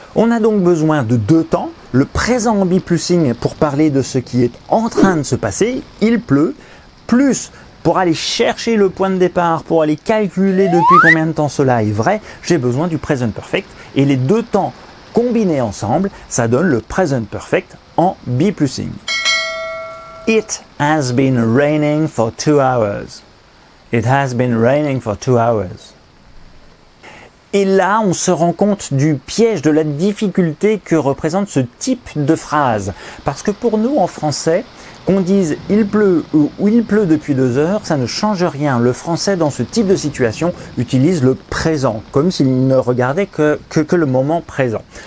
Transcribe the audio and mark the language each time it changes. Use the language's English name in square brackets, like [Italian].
[French] On a donc besoin de deux temps, le présent en be plusing pour parler de ce qui est en train de se passer, il pleut, plus pour aller chercher le point de départ, pour aller calculer depuis combien de temps cela est vrai, j'ai besoin du Present Perfect et les deux temps combinés ensemble, ça donne le Present Perfect en be plusing. [English] It has been raining for 2 hours. It has been raining for 2 hours. [French] Et là, on se rend compte du piège, de la difficulté que représente ce type de phrase. Parce que pour nous, en français, qu'on dise « il pleut » ou « il pleut depuis 2 heures », ça ne change rien. Le français, dans ce type de situation, utilise le présent, comme s'il ne regardait que le moment présent.